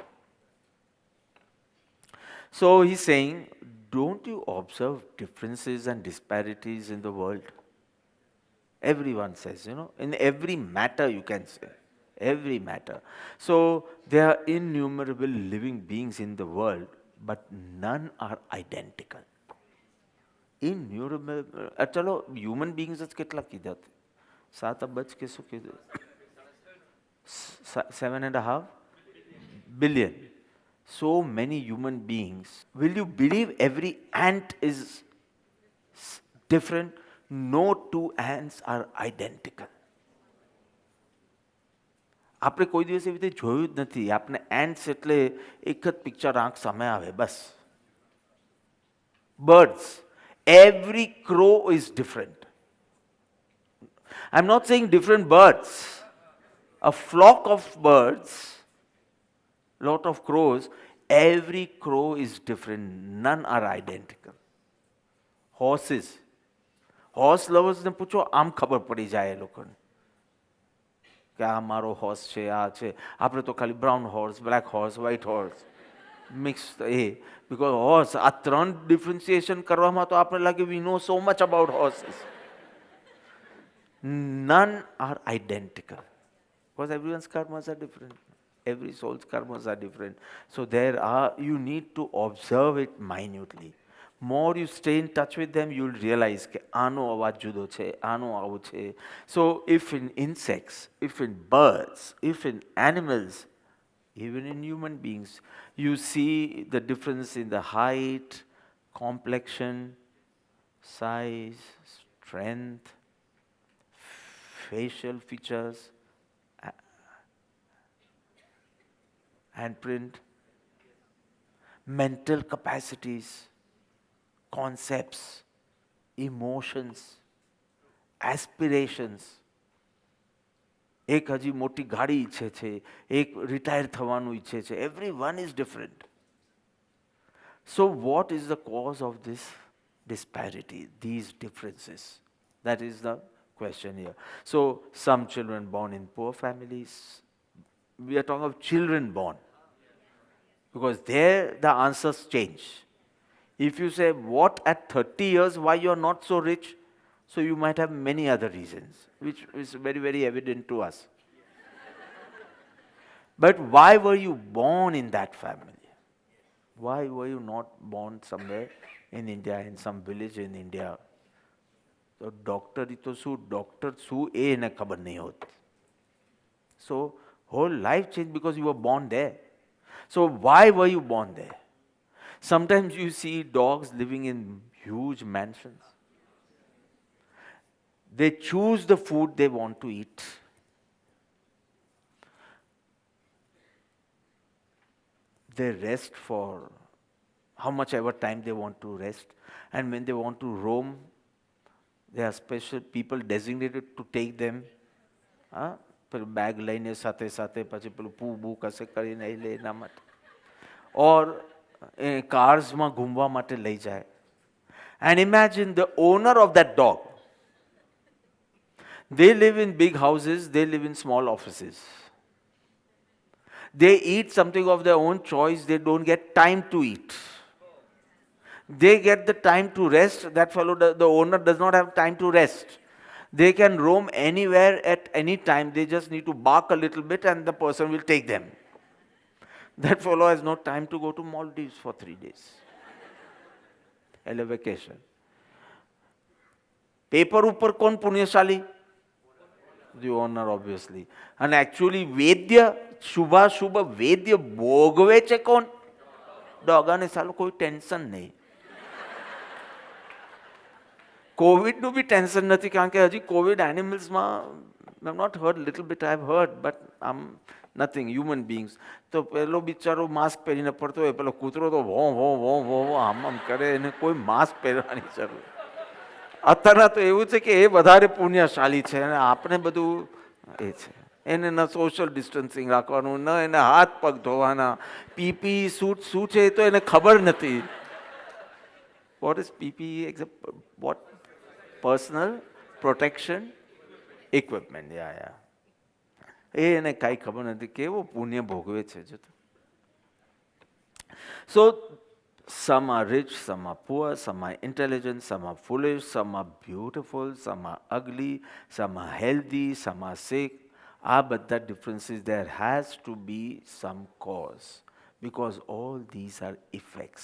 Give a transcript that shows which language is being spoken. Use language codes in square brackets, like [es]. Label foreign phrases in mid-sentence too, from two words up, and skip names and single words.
[en] So he's saying, don't you observe differences and disparities in the world? Everyone says, in every matter you can say. Every matter. So there are innumerable living beings in the world, but none are identical. Innumerable. [gu] ચલો [en] human beings [gu] જ કેટલા કીધા? 7 અબજ કે શું કીધું? 7.5 billion. [en] So many human beings. Will you believe every ant is different? No two ants are identical. [gu] આપણે કોઈ દિવસ એવી રીતે જોયું જ નથી. આપણે એન્ટ્સ એટલે એક જ પિક્ચર આંખ સામે આવે બસ. [en] બર્ડ્સ, every crow is different. I'm not saying different birds. A flock of birds, lot of crows, every crow is different. None are identical. Horses. Horse lovers [gu] ને પૂછો, આમ ખબર પડી જાય એ લોકોને કે આ મારો હોર્સ છે, આ છે. આપણે તો ખાલી [en] brown horse, black horse, white horse, [gu] મિક્સ એ. [en] Because horse, આ 3 differentiation [gu] કરવામાં તો આપણે લાગે [en] we know so much about horses. None are identical. Because everyone's karmas are different. Every soul's karmas are different. So you need to observe it minutely. More you stay in touch with them, you'll realize [gu] કે આનો અવાજ જુદો છે, આનો આવું છે. [en] So if in insects, if in birds, if in animals, even in human beings, you see the difference in the height, complexion, size, strength, facial features, handprint, mental capacities, concepts, emotions, aspirations. [gu] એક હજી મોટી ગાડી ઈચ્છે છે, એક રિટાયર થવાનું ઈચ્છે છે. [en] Everyone is different. So what is the cause of this disparity, these differences? That is the question here. So some children born in poor families. We are talking of children born. Because there the answers change. If you say, what at 30 years, why you are not so rich? So you might have many other reasons, which is very, very evident to us. But why were you born in that family? Why were you not born somewhere in India, in some village in India? [gu] So doctor શું એ એને ખબર નહીં હોતી. [en] So whole life changed because you were born there. So why were you born there? Sometimes you see dogs living in huge mansions. They choose the food they want to eat. They rest for how much ever time they want to rest. And when they want to roam, there are special people designated to take them. [gu] પેલું બેગ લઈને સાથે સાથે પછી પેલું પૂ બૂ કશે કરીને લે એના માટે. ઓર એ કાર્સમાં ઘૂમવા માટે લઈ જાય. [en] And imagine the owner of that dog. They live in big houses, they live in small offices. They eat something of their own choice, they don't get time to eat. They get the time to rest, that fellow, the owner does not have time to rest. They can roam anywhere at any time, they just need to bark a little bit and the person will take them. That fellow has no time to go to Maldives for 3 days. A vacation. [gu] Paper ઉપર કોણ પુણ્યશાલી? [en] The owner, obviously. And actually [gu] વેદ્ય, શુભાશુભ વેદ્ય ભોગવે છે કોણ? ડોગ. અને સાલું કોઈ ટેન્શન નહીં. કોવિડનું બી ટેન્શન નથી, કારણ કે હજી કોવિડ એનિમલ્સમાં [en] I've not heard, little bit I've heard, but nothing, human beings. [gu] તો પેલો બિચારો માસ્ક પહેરીને પડતો હોય, પેલો કૂતરો તો ભો ભો ભો ભો આમ કરે, એને કોઈ માસ્ક પહેરવાની જરૂર. અત્યારના તો એવું છે કે એ વધારે પુણ્યશાળી છે અને આપણે બધું એ છે. એને ન [en] social distancing [gu] રાખવાનું, ન એને હાથ પગ ધોવાના, [en] PP suit [gu] શું છે એ તો એને ખબર નથી. [en] What is PP? What? Personal protection equipment. [gu] યા એ એને કાંઈ ખબર નથી. કેવો પુણ્ય ભોગવે છે જો. [en] So some are rich, some are poor, some are intelligent, some are foolish, some are beautiful, some are ugly, some are healthy, some are sick. But that differences, there has to be some cause, because all these are effects.